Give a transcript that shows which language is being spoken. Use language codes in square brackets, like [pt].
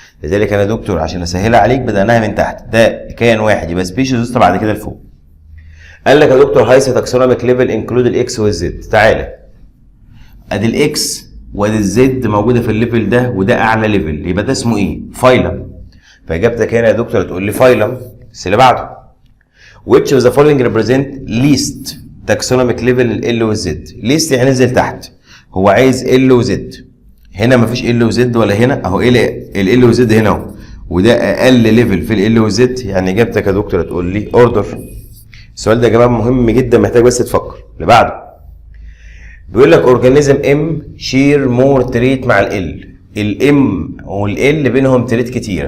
[ar] لذلك انا يا دكتور عشان اسهلها عليك بدأناها من تحت، ده كائن واحد يبقى سبيشيز، وسط بعد كده لفوق. قال لك يا دكتور [en] هايست تاكسونوميك ليفل انكلود [ar] الاكس والزد. تعالى ادي الاكس وادي الزد موجوده في الليفل ده، وده اعلى ليفل، يبقى ده اسمه ايه؟ فايلم. فاجابتك هنا يا دكتور تقول لي فايلم. بس اللي بعده [en] which of the following represent least taxonomic level ال والزد. [ar] least يعني نزل تحت، هو عايز ال وزد. هنا مفيش ال وزد ولا هنا اهو، ال وزد هنا اهو، وده اقل ليفل في ال وزد. يعني اجابتك يا دكتور تقول لي اوردر. السؤال ده يا جماعه مهم جدا، محتاج بس تفكر. اللي بعده بيقول لك اورجانيزم ام شير مور تريت مع الام والال بينهم تريت كتيره.